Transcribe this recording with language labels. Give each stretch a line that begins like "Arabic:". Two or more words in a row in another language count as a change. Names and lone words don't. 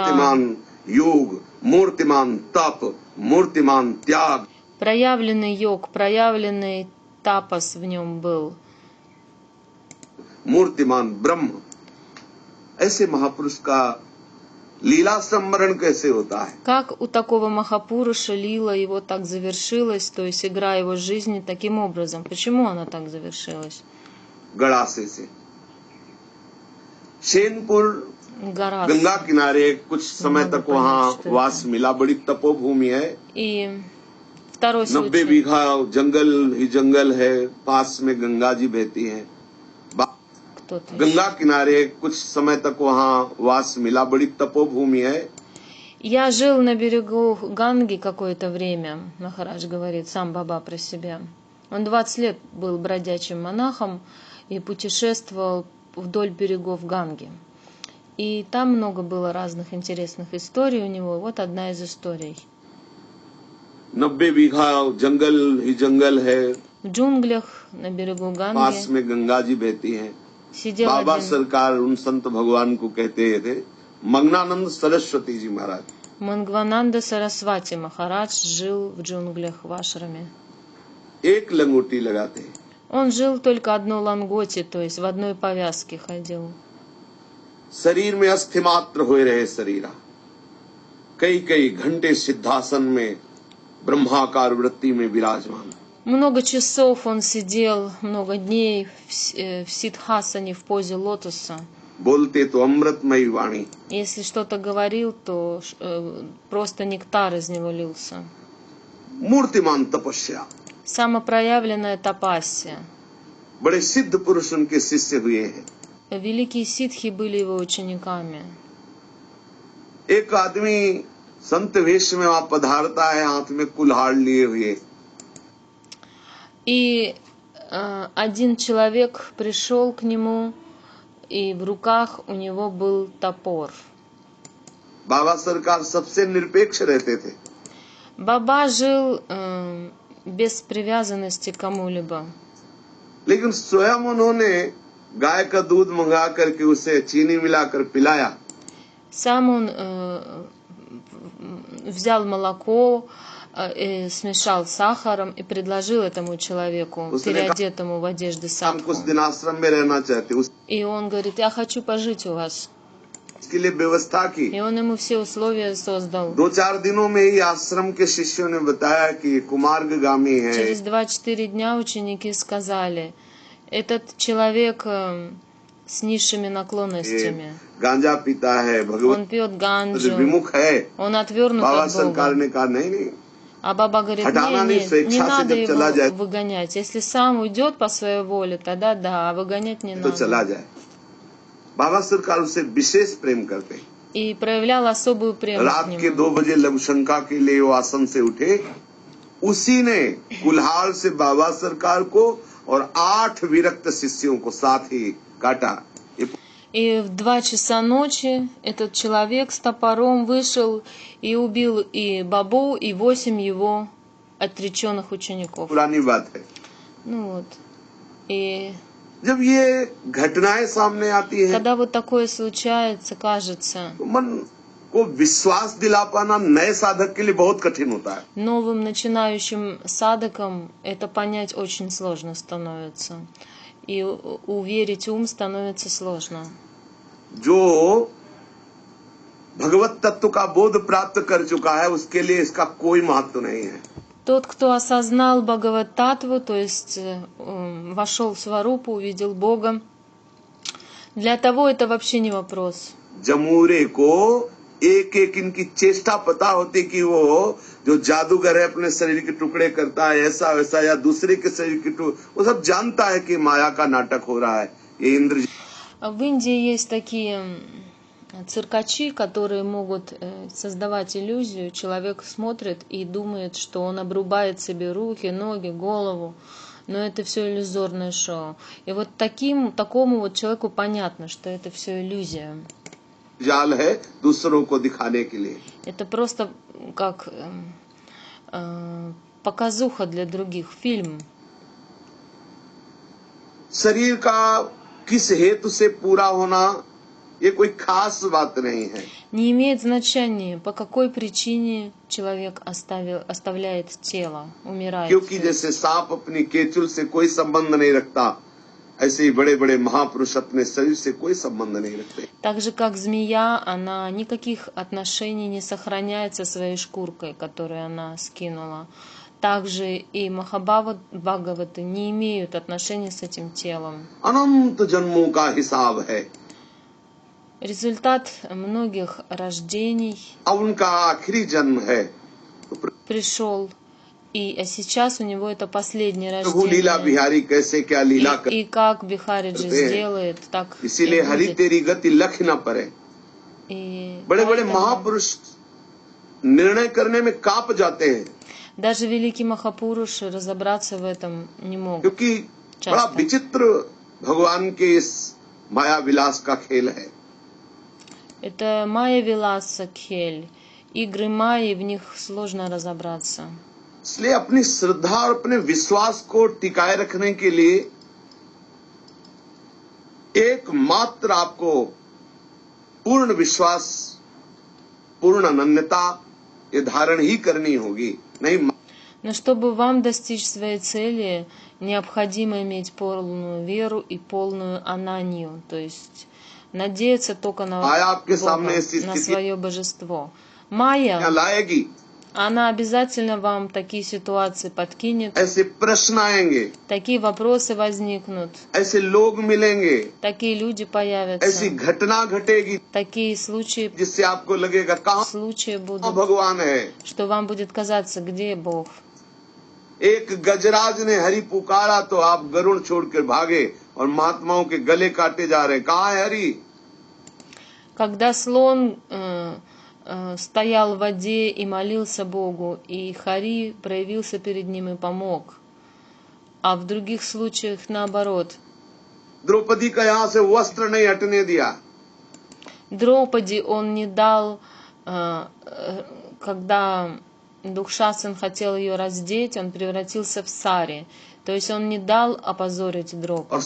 Hindi: मूर्तिमान योग, मूर्तिमान तप, मूर्तिमान त्याग,
Russian: проявленный йог, проявленный тапас в нем был.
Hindi: मूर्तिमान ब्रह्म। ऐसे महापुरुष का लीला संवरण कैसे होता है?
Russian: Как у такого Махапуруша лила его так завершилась, то есть игра его жизни таким образом. Почему она так завершилась?
Hindi: गड़ासे से शेनपुर
Russian: Гора.
Hindi: गंगा किनारे कुछ समय तक वहाँ वास मिला। बड़ी तपोभूमि है,
Russian: И второй 90 случай.
Hindi: बीघा जंगल ही जंगल है, पास में गंगा जी बहती हैं।
Russian: Кто-то еще.
Hindi: गंगा किनारे कुछ समय तक वहाँ वास मिला। बड़ी तपोभूमि है,
Russian: Я жил на берегу Ганги какое-то время, Махарадж говорит, сам Баба про себя. Он 20 лет был бродячим монахом и путешествовал вдоль берегов Ганги. И там много было разных интересных историй у него. Вот одна из историй.
Hindi: 90 बीघा जंगल ही जंगल है,
Russian: В джунглях на берегу
Hindi: पास
Russian: Ганги
Hindi: में गंगा जी बहती हैं।
Russian: сидел
Hindi: बाबा
Russian: один
Hindi: सरकार उन संत भगवान को कहते थे मंगनानंद सरस्वती जी महाराज।
Russian: Мангвананда Сарасвати Махарадж жил в джунглях в ашраме.
Hindi: एक लंगोटी लगाते हैं,
Russian: Он жил только одной ланготе, то есть в одной повязке ходил.
Hindi: शरीर में अस्थि मात्र हुए रहे शरीरा। कई कई घंटे सिद्धासन में ब्रह्माकार वृत्ति में विराजमान।
Russian: Много часов он сидел, много дней в сидхасане, в позе лотоса.
Hindi: बोलते तो अमृतमयी वाणी,
Russian: Если что-то говорил, то просто нектар из него лился.
Hindi: मूर्तिमान तपस्या।
Russian: Самопроявленная тапасия.
Hindi: बड़े सिद्ध पुरुष उनके शिष्य हुए हैं।
Russian: Великие ситхи были его учениками.
Hindi: एक आदमी संत वेश में वहां पधारता है, हाथ में कुल्हाड़ लिए हुए।
Russian: И один человек пришел к нему, и в руках у него был топор.
Hindi: बाबा सरकार सबसे निरपेक्ष रहते थे।
Russian: Баба жил без привязанности к кому-либо.
Hindi: लेकिन स्वयं उन्होंने गाय का दूध मंगा करके उसे चीनी मिलाकर पिलाया।
Russian: Сам он взял молоко, смешал с сахаром и предложил этому человеку, переодетому в одежды
Hindi: हम कुछ
Russian: садху.
Hindi: दिन आश्रम में रहना चाहते।
Russian: И он говорит, я хочу пожить у вас.
Hindi: इसके लिए व्यवस्था की।
Russian: И он ему все условия создал.
Hindi: 2-4 दिनों में ही आश्रम के शिष्यों ने बताया कि ये कुमार्गामी है।
Russian: Через 2-4 дня ученики сказали, этот человек с низшими наклонностями.
Hindi: गांजा पीता है,
Russian: Он
Hindi: भगवत
Russian: пьет ганджу,
Hindi: विमुख है।
Russian: он отвернут
Hindi: बाबा
Russian: от
Hindi: सरकार
Russian: Бога.
Hindi: ने कहा नहीं,
Russian: А баба говорит,
Hindi: हटाना नहीं,
Russian: не
Hindi: स्वेच्छा से
Russian: надо
Hindi: जब चला
Russian: его
Hindi: जाए
Russian: выгонять. Если сам уйдет по своей воле, тогда да, а выгонять не
Hindi: तो चला
Russian: надо.
Hindi: जाए। बाबा सरकार उससे विशेष प्रेम करते हैं।
Russian: И проявлял особую прему к
Hindi: रात के 2
Russian: нему.
Hindi: बजे लघुशंका के लिए वो आसन से उठे, उसी ने कुल्हाड़ से बाबा सरकार को और 8 विरक्त शिष्यों को साथ ही काटा।
Russian: И в 2 часа ночи этот человек с топором вышел и убил и бабу, и 8 его отреченных учеников.
Hindi: पुरानी बात है।
Russian: Ну вот. И
Hindi: जब ये घटनाएं सामने आती है
Russian: когда вот такое случается, кажется,
Hindi: तो मन को विश्वास दिला पाना नए साधक के लिए बहुत कठिन होता है।
Russian: новым начинающим садхакам это понять очень сложно становится. И уверить ум становится сложно.
Hindi: जो भगवत तत्व का बोध प्राप्त कर चुका है उसके लिए इसका कोई महत्व नहीं है।
Russian: Тот, кто осознал Бхагават-татву, то есть вошел в Сварупу, увидел Бога, для того это вообще не вопрос.
Hindi: जमूरे को एक एक इनकी चेष्टा पता होती कि वो जो जादूगर है अपने शरीर के टुकड़े करता है ऐसा वैसा, या दूसरे के शरीर के टुकड़े, वो सब जानता है कि माया का नाटक हो रहा है। ये इंद्र
Russian: В Индии есть такие циркачи, которые могут создавать иллюзию. Человек смотрит и думает, что он обрубает себе руки, ноги, голову. Но это все иллюзорное шоу. И вот такому вот человеку понятно, что это все иллюзия.
Hindi: जाल है दूसरों को दिखाने के लिए।
Russian: Это просто как показуха для других, фильм.
Hindi: शरीर का किस हेतु से पूरा होना ये कोई खास बात नहीं है।
Russian: Не имеет значения, по какой причине человек оставляет тело, умирает.
Hindi: क्योंकि जैसे सांप अपनी केचुल से कोई संबंध नहीं रखता, ऐसे ही बड़े बड़े महापुरुष अपने शरीर से कोई संबंध नहीं रखते।
Russian: Так же, как змея, она никаких отношений не сохраняет со своей шкуркой, которую она скинула. Также и Махабхагаваты не имеют отношения с этим телом.
Hindi: अनंत जन्मों का हिसाब है।
Russian: Результат многих рождений
Hindi: अब उनका आखिरी जन्म है तो
Russian: пришел, а сейчас у него это последнее
Hindi: प्रभु लीला
Russian: рождение.
Hindi: बिहारी कैसे क्या लीला कर,
Russian: И как Бихариджи сделает, так и
Hindi: इसीलिए हरि
Russian: будет.
Hindi: तेरी गति लख न पड़े।
Russian: И
Hindi: बड़े बड़े
Russian: поэтому
Hindi: महापुरुष निर्णय करने में कांप जाते हैं,
Russian: даже великий Махапуруши разобраться в этом не могут.
Hindi: क्योंकि बड़ा
Russian: часто.
Hindi: विचित्र भगवान के इस माया विलास का खेल है।
Russian: Это
Hindi: माया विलास खेल.
Russian: Игры Майи, в них сложно разобраться.
Hindi: इसलिए अपनी श्रद्धा और अपने विश्वास को टिकाए रखने के लिए एकमात्र आपको पूर्ण विश्वास, पूर्ण अनन्यता ये धारण ही करनी होगी। नहीं
Russian: Но чтобы вам достичь своей цели, необходимо иметь полную веру и полную ананию, то есть надеяться только на
Hindi: आया आपके
Russian: Бога,
Hindi: सामने ऐसी
Russian: на
Hindi: स्थिति
Russian: свое божество. Майя,
Hindi: लाएगी,
Russian: она обязательно вам такие ситуации подкинет,
Hindi: ऐसे प्रश्न आएंगे,
Russian: такие वопросы возникнут,
Hindi: ऐसे लोग मिलेंगे,
Russian: такие люди
Hindi: ऐसी
Russian: появятся,
Hindi: घटना घटेगी
Russian: такие случаи
Hindi: जिससे आपको लगेगा कहाँ
Russian: будут,
Hindi: भगवान है।
Russian: что вам будет казаться, где Бог.
Hindi: एक गजराज ने हरि पुकारा तो आप गरुड़ छोड़कर भागे और महात्माओं के गले काटे जा रहे हैं, कहाँ है हरि?
Russian: Когда слон стоял в воде и молился Богу, и Хари проявился перед ним и помог. А в других случаях наоборот.
Hindi: द्रौपदी का यहाँ से वस्त्र नहीं हटने दिया,
Russian: Дропади он не дал, когда Дукшасан хотел ее раздеть, он превратился в сари. То есть он не дал опозорить
Hindi: और
Russian: Дропади.